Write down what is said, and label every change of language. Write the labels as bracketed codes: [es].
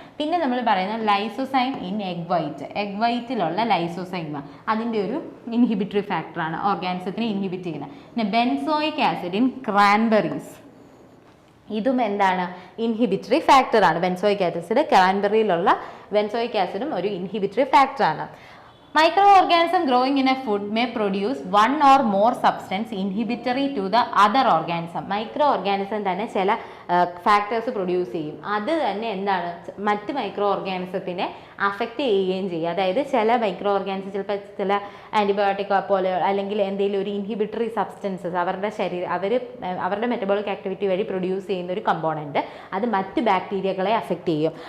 [ml] പിന്നെ നമ്മൾ പറയുന്നത് ലൈസോസൈം ഇൻ എഗ് വൈറ്റിലുള്ള ലൈസോസൈം അതിൻ്റെ ഒരു ഇൻഹിബിറ്ററി ഫാക്ടറാണ്, ഓർഗാനിസത്തിനെ ഇൻഹിബിറ്റ് ചെയ്യുന്നത്. പിന്നെ ബെൻസോയിക് ആസിഡ് ഇൻ ക്രാൻബെറീസ്, ഇതും എന്താണ്? ഇൻഹിബിറ്ററി ഫാക്ടറാണ്. ബെൻസോയിക് ആസിഡ് ക്രാൻബെറിയിലുള്ള ബെൻസോയിക് ആസിഡും ഒരു ഇൻഹിബിറ്ററി ഫാക്ടറാണ്. [en] Microorganism growing in a food may produce one or more substance inhibitory to the other organism. [ml] Microorganism തന്നെ ചില ഫാക്ടേഴ്സ് പ്രൊഡ്യൂസ് ചെയ്യും. അത് തന്നെ എന്താണ് മറ്റ് മൈക്രോ ഓർഗാനിസത്തിനെ അഫക്റ്റ് ചെയ്യുകയും ചെയ്യും. അതായത് ചില മൈക്രോ ഓർഗാനിസം ചിലപ്പോൾ ചില ആൻറ്റിബയോട്ടിക് പോലെ അല്ലെങ്കിൽ എന്തെങ്കിലും ഒരു ഇൻഹിബിറ്ററി സബ്സ്റ്റൻസസ് അവരുടെ മെറ്റബോളിക് ആക്ടിവിറ്റി വഴി പ്രൊഡ്യൂസ് ചെയ്യുന്ന ഒരു കമ്പോണൻറ്റ് അത് മറ്റ് ബാക്ടീരിയകളെ അഫക്റ്റ് ചെയ്യും.